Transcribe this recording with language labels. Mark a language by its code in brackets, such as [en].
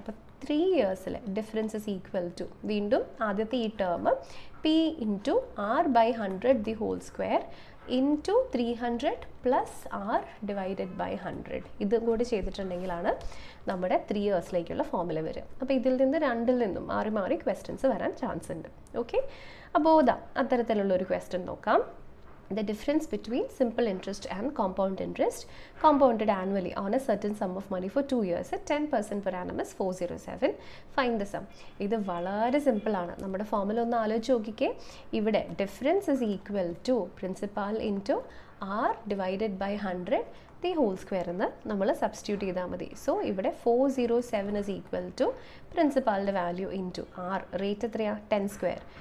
[ml] അപ്പോൾ 3 ഇയേഴ്സിൽ [en] difference is equal to, [ml] വീണ്ടും ആദ്യത്തെ ഈ term P × R/100 the whole square into 300 + R divided by 100. ഇതും കൂടി ചെയ്തിട്ടുണ്ടെങ്കിലാണ് നമ്മുടെ 3 ഇയേഴ്സിലേക്കുള്ള ഫോർമുല വരിക. അപ്പോൾ ഇതിൽ നിന്ന് രണ്ടിൽ നിന്നും മാറി മാറി ക്വസ്റ്റ്യൻസ് വരാൻ ചാൻസ് ഉണ്ട്. ഓക്കെ, അപ്പോൾ അത്തരത്തിലുള്ളൊരു ക്വസ്റ്റ്യൻ നോക്കാം. [en] the difference between simple interest and compound interest compounded annually on a certain sum of money for 2 years at 10% per annum is 407. Find the sum. [ml] ഇത് വളരെ സിമ്പിൾ ആണ്. നമ്മുടെ ഫോർമുല ഒന്ന് ആലോചിച്ച് നോക്കിക്കേ. ഇവിടെ difference is equal to principal into R divided by 100 the whole square എന്ന് നമ്മൾ സബ്സ്റ്റിറ്റ്യൂട്ട് ചെയ്താൽ മതി. സോ ഇവിടെ 407 is equal to പ്രിൻസിപ്പാളിൻ്റെ value into R rate എത്രയാണ് 10 സ്ക്വയർ.